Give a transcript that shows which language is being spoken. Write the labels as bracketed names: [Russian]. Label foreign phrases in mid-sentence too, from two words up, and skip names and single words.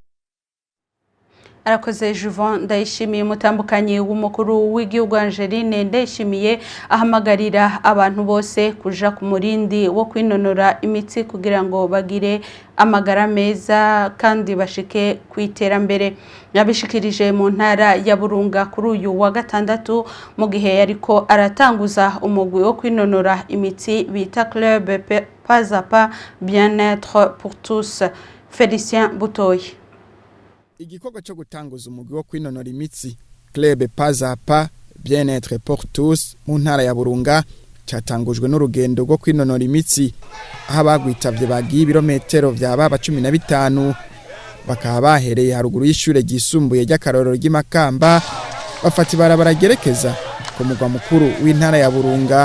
[Rundi] Arakoze Juvan Ndayishimiye, mutambukanyi w'umukuru w'igihugu Angeline Ndayishimiye ahamagarira abantu bose kuja ku murindi wo kwinonora imitsi kugira ngo bagire amagara meza kandi bashike kwiterambere. Yabishikirije mu ntara ya Burunga kuri uyu wa gatandatu mu gihe yariko aratanguza umugwi wo kwinonora imitsi bita Club Pas à Pas Bien-être pour tous. Félicien Butoyi. Igikorwa cyo gutanguza umugwi wo kwinonora imitsi Club Pas à Pas Bien-être pour tous mu ntara ya Burunga cyatangujwe n'urugendo rwo kwinonora imitsi aho abagwitavye bagiye ibirometero vyaba 15 bakaba bahereye haruguru y'ishure ryisumbuye ry'akarorero ry'Imakamba bafata ibarabara gerekeza ku mugwa mukuru w'intara ya Burunga.